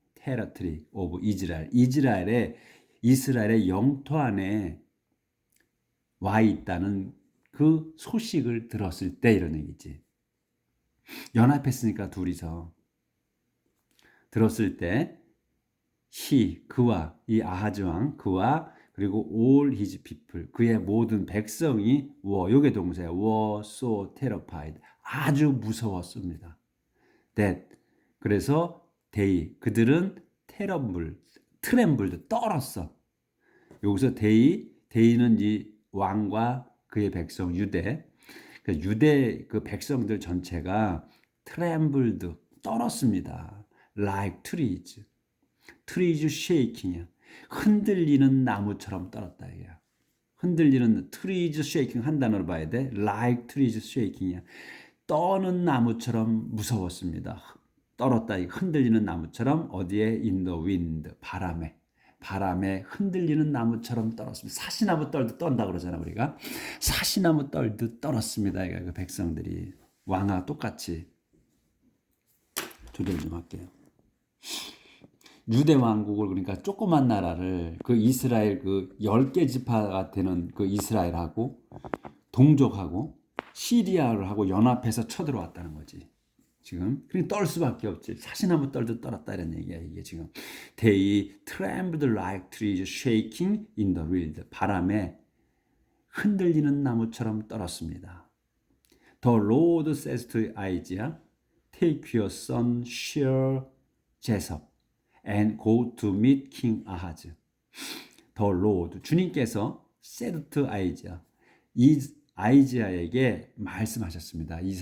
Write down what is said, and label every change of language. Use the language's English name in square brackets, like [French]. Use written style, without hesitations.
[English] 테러트리 오브 이스라엘. [Korean] 이스라엘의 영토 안에 와 있다는 그 소식을 들었을 때 이런 얘기지. 연합했으니까 둘이서 들었을 때 그와 이 아하즈 왕 그와 그리고 [English] all his people [Korean] 그의 모든 백성이 요게 동사야. [English] were so terrified [Korean] 아주 무서웠습니다. [English] that [Korean] 그래서 그들은 트렘블드 떨었어. 여기서 데이는 이 왕과 그의 백성 유대 그 백성들 전체가 트렘블드 떨었습니다. [English] like trees shaking이야. [Korean] 흔들리는 나무처럼 떨었다 이거야. 흔들리는 [English] trees shaking [Korean] 한 단어로 봐야 돼. [English] like trees shaking이야. [Korean] 떠는 나무처럼 무서웠습니다. 떨었다. 흔들리는 나무처럼 어디에? [English] in the wind. [Korean] 바람에 흔들리는 나무처럼 떨었습니다. 사시나무 떨듯 떤다 그러잖아 우리가. 사시나무 떨듯 떨었습니다. 그 백성들이 왕과 똑같이. 조절 좀 할게요. 유대 왕국을 그러니까 조그만 나라를 그 이스라엘 그 10개 지파가 되는 그 이스라엘하고 동족하고 시리아를 하고 연합해서 쳐들어왔다는 거지. 지금 그러니까 떨 수밖에 없지. 사시나무 떨듯 떨었다 이런 얘기야 이게 지금. [English] They trembled like trees shaking in the wind. [Korean] 바람에 흔들리는 나무처럼 떨었습니다. [English] The Lord says to Isaiah, take your son Shear Jezebel and go to meet King Ahaz. The Lord [Korean] 주님께서 [English] said to Isaiah [Korean] 아이자에게 말씀하셨습니다.